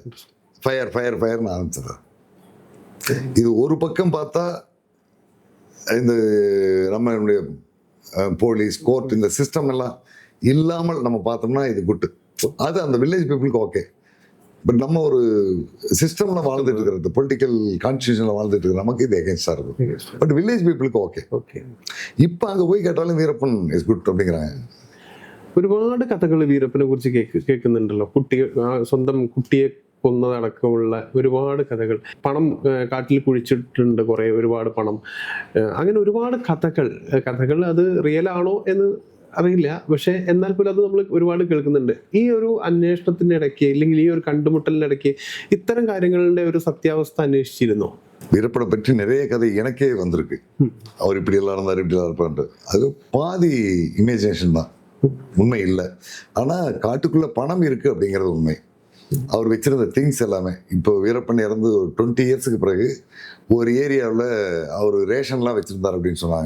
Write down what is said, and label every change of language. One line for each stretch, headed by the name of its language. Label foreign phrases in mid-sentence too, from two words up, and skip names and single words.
Tamil: ஃபயர் ஃபயர் ஃபயர்னு ஆரம்பிச்சிடுறாரு. இது ஒரு பக்கம் பார்த்தா இந்த நம்மளுடைய போலீஸ் கோர்ட் இந்த சிஸ்டம் எல்லாம் இல்லாமல் நம்ம பார்த்தோம்னா இது குட்டு, அது அந்த
English: village people okay.
Tamil: பட் நம்ம ஒரு சிஸ்டம்ல வாழ்ந்துட்டு இருக்கிறது,
English: political constitution
Tamil: வாழ்ந்துட்டு இருக்கிற நமக்கு இது எகென்ஸ்டா இருக்கும். பட்
English: village people okay.
Tamil: இப்போ அங்கே போய் கேட்டாலும் வீரப்பன்
English: is good
Tamil: அப்படிங்கிறாங்க.
Malayalam: ഒരുപാട് കഥകൾ വീരപ്പനെ കുറിച്ച് കേൾക്കുന്നുണ്ടല്ലോ. സ്വന്തം കുട്ടിയെ കൊന്നതടക്കമുള്ള ഒരുപാട് കഥകൾ. പണം കാട്ടിൽ കുഴിച്ചിട്ടുണ്ട്, കുറേ ഒരുപാട് പണം, അങ്ങനെ ഒരുപാട് കഥകൾ. അത് റിയൽ ആണോ എന്ന് അറിയില്ല. പക്ഷെ എന്നാൽ പോലും അത് നമ്മൾ ഒരുപാട് കേൾക്കുന്നുണ്ട്. ഈ ഒരു അന്വേഷണത്തിന്റെ ഇടയ്ക്ക് അല്ലെങ്കിൽ ഈ ഒരു കണ്ടുമുട്ടലിനിടയ്ക്ക് ഇത്തരം കാര്യങ്ങളുടെ ഒരു സത്യാവസ്ഥ അന്വേഷിച്ചിരുന്നോം.
Tamil: வீரப்பனை பற்றி நிறைய கதை எனக்கே வந்திருக்கு. அவர் இப்படி எல்லாம் இருந்தார், இப்படி எல்லாம் இருப்பான்ட்டு. அது பாதி இமேஜினேஷன் தான், உண்மை இல்லை. ஆனா காட்டுக்குள்ள பணம் இருக்கு அப்படிங்கிறது உண்மை. அவர் வச்சிருந்த திங்ஸ் எல்லாமே இப்போ வீரப்பன் இறந்து ஒரு 20 இயர்ஸுக்கு பிறகு ஒரு ஏரியாவில் அவர் ரேஷன்லாம் வச்சிருந்தார் அப்படின்னு சொன்னாங்க.